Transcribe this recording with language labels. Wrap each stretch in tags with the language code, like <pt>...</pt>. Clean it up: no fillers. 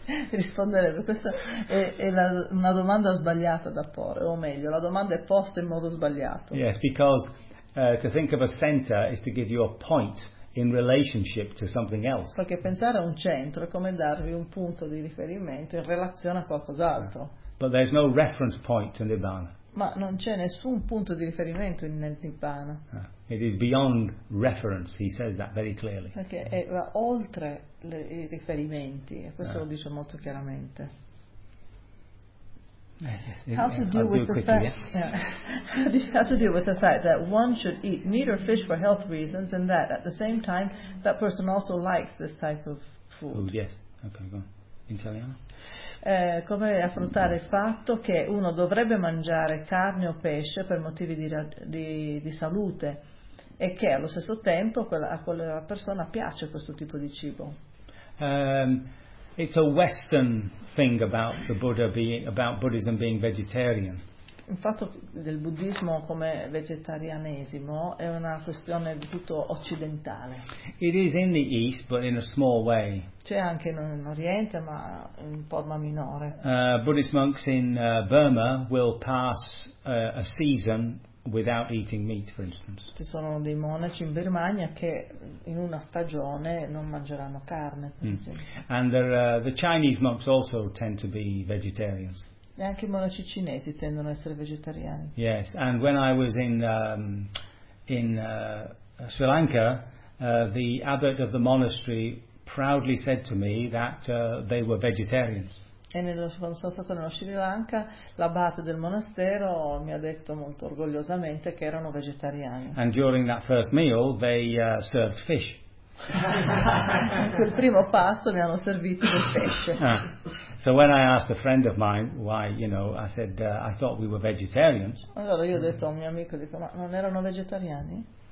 <it>Risponderebbe, questa è la, una domanda sbagliata da porre, o meglio, la domanda è posta in modo sbagliato.</it> <en>Yes, because to think of a center is to give you a point in relationship to something else.</en> <it>Perché pensare a un centro è come darvi un punto di riferimento in relazione a qualcos'altro.</it> <en>But there's no reference point to Nibbana.</en> <it>Ma non c'è nessun punto di riferimento nel Nibbana.</it> <en>It is beyond reference, he says that very clearly.</en> <it>Perché è oltre le, i riferimenti, e questo lo dice molto chiaramente.</it> <en>How to deal with the fact that one should eat meat or fish for health reasons, and that at the same time that person also likes this type of food. Oh, yes, okay, go on.</en> <it>In Italiano. Come affrontare il fatto che uno dovrebbe mangiare carne o pesce per motivi di salute e che allo stesso tempo quella, a quella persona piace questo tipo di cibo.</it> <en>It's a Western thing about the Buddha being, about Buddhism being vegetarian.</en> <it>Il fatto del buddismo come vegetarianesimo è una questione di tutto occidentale.</it> <en>It is in the East, but in a small way.</en> <it>C'è anche in Oriente, ma in forma minore.</it> <en>Buddhist monks in Burma will pass a season without eating meat, for instance.</en> <it>Ci sono dei monaci in Birmania che in una stagione non mangeranno carne, per esempio.</it> <en>And there, the Chinese monks also tend to be vegetarians.</en> <it>E anche i monaci cinesi tendono ad essere vegetariani.</it> <en>Yes, and when I was in Sri Lanka, the abbot of the monastery proudly said to me that they were vegetarians.</en> <it>E nello, quando sono stato nello Sri Lanka, l'abate del monastero mi ha detto molto orgogliosamente che erano vegetariani.</it> <en>And during that first meal, they served fish.</en> <it>Per primo pasto mi hanno servito del pesce.</it> <en>So when I asked a friend of mine why, you know, I said I thought we were vegetarians.</en> <it>Allora io ho detto a un mio amico, dico, ma non erano vegetariani?</it>